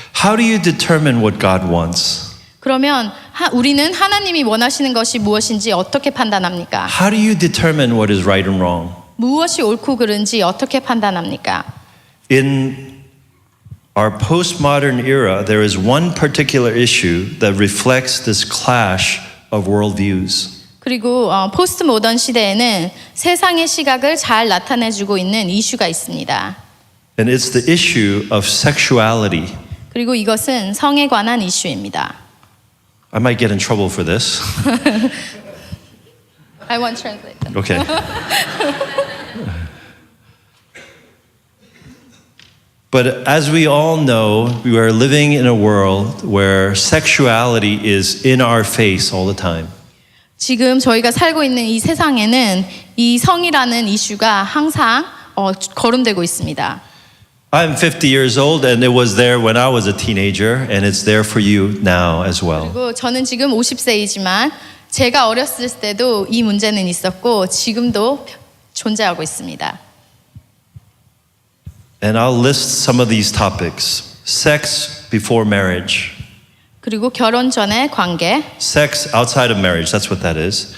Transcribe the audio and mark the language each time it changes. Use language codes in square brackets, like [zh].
[en] How do you determine what God wants? [ko] 그러면 우리는 하나님이 원하시는 것이 무엇인지 어떻게 판단합니까? [en] How do you determine what is right and wrong? [ko] 무엇이 옳고 그른지 어떻게 판단합니까? [en] In our postmodern era, there is one particular issue that reflects this clash of worldviews. [ko] 그리고 포스트 모던 시대에는 세상의 시각을 잘 나타내주고 있는 이슈가 있습니다. [en] And it's the issue of sexuality. [ko] 그리고 이것은 성에 관한 이슈입니다. [en] I might get in trouble for this. I want translate. Okay. But as we all know, we are living in a world where sexuality is in our face all the time. [ko] 지금 저희가 살고 있는 이 세상에는 이 성이라는 이슈가 항상 거론되고 있습니다. [en] I'm 50 years old and it was there when I was a teenager and it's there for you now as well. [ko] 그리고 저는 지금 50세이지만 제가 어렸을 때도 이 문제는 있었고 지금도 존재하고 있습니다. [en] And I'll list some of these topics. Sex before marriage. [ko] 그리고 결혼 전의 관계. [en] Sex outside of marriage, that's what that is.